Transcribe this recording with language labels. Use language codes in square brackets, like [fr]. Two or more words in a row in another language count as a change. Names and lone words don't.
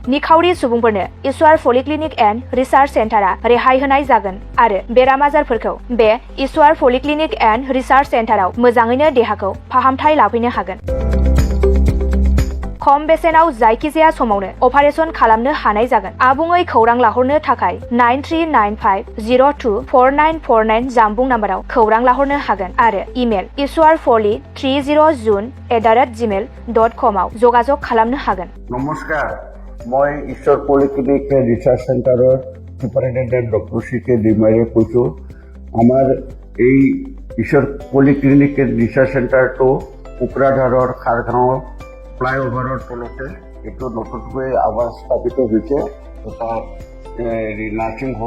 [brx] निखावरि सुबुंफोरनो इसवार पलिक्लिनिक एन्ड रिसार्च सेन्टारा रेहाय होनाय जागोन आरो बेराम आजारफोरखौ बे इसवार पलिक्लिनिक एन्ड रिसार्च सेन्टाराव मोजाङैनो देहाखौ फाहामथाय लाफैनो हागोन। खम बेसेनाव जायखिजाया समावनो अपारेशन खालामनो हानाय जागोन। आबुङै खौरां लाहरनो थाखाय 9395024949 जानबुं नाम्बाराव खौरां लाहरनो हागोन आरो इमेल iswarfoli30june@gmail.com आव जगाजग खालामनो हागोन। [as] नमस्कार, মই ঈশ্বৰ পলিক্লিনিক ৰিচাৰ্চ চেণ্টাৰৰ সুপাৰিনটেণ্ডেণ্ট ডক্টৰ CK ডিমাৰে কৈছোঁ। আমাৰ এই ঈশ্বৰ পলিক্লিনিক ৰিচাৰ্চ চেণ্টাৰটো কোকৰাঝাৰৰ খাৰগাঁৱৰ ফ্লাইঅভাৰৰ তলতে এইটো নতুনকৈ আৱাস স্থাপিত হৈছে এটা নাৰ্ছিং হোম।